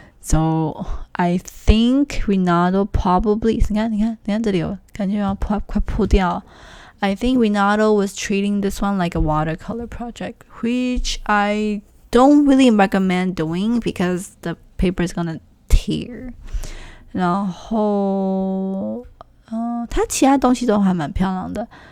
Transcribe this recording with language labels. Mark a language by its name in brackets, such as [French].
[English] So I think Ronaldo probably [Chinese] 你看这里有感觉要快破掉。 [English] I think Ronaldo was treating this one like a watercolor project, which I don't really recommend doing because the paper is gonna tear. [Chinese] 然后它其他东西都还蛮漂亮的。